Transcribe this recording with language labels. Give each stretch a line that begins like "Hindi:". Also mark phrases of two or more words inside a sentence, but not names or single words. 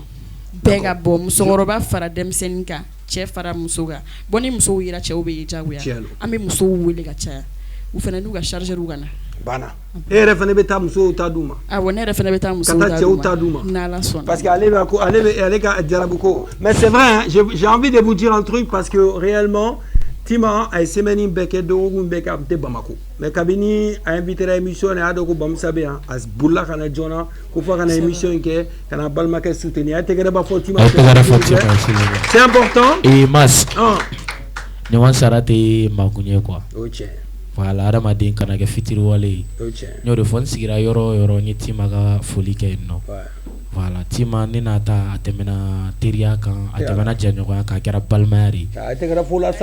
Bambara: Bɛɛ ka bɔ musokɔrɔba fara denmisɛnnin kan cɛ fara muso kan bon ni musow yera cɛw bɛ ye jagoya an bɛ musow wele ka caya u fana n'u ka chargeur ka na. Banna. E yɛrɛ fana bɛ taa musow ta d'u ma. Awɔ ne yɛrɛ fana bɛ taa musow ta d'u ma. N'Ala sɔnna. Parce que ale ka jarabu ko.
French: Mais c'est vrai hein, j'ai envie de vous dire un truc parce que réellement Tima
Bambara: a semaine in bɛɛ kɛ dɔgɔkun bɛɛ kɛ a tɛ Bamako. Mais kabini a invité la émission na a dɔn ko Bamusa bɛ yan a bolila ka na joona ko fɔ ka na émission in kɛ ka na balimakɛ soutenir a tɛgɛrɛ b'a fɔ Tima.
French: C'est important. Et Mas. Ɲɔgɔn sara
Bambara: tɛ makun ye quoi. O tiɲɛ. Voilà adamaden kana kɛ fitiriwale ye. O tiɲɛ. N y'o de fɔ n sigira yɔrɔ o yɔrɔ n ye Tima ka foli kɛ yen nɔ. Voilà Tima ne n'a ta a tɛmɛna teriya kan a tɛmɛna jɛɲɔgɔnya kan a kɛra balimaya de. A tɛgɛrɛ fo la sa.